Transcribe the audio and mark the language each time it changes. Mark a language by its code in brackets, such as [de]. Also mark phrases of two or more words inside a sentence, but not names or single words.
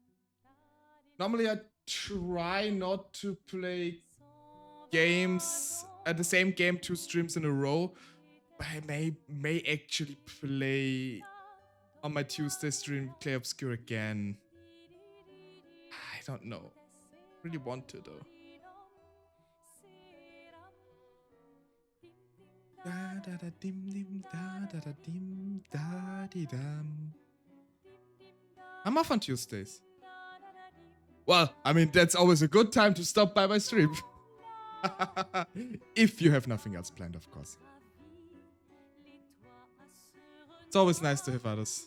[en] Normally I try not to play games the same game 2 streams in a row. But I may actually play on my Tuesday stream Clair Obscur again. I don't know. Really want to though. Da da da dim dim da da da dim da di dum. I'm off on Tuesdays. Well, I mean that's always a good time to stop by my stream. If you have nothing else planned, of course. It's always nice to have others.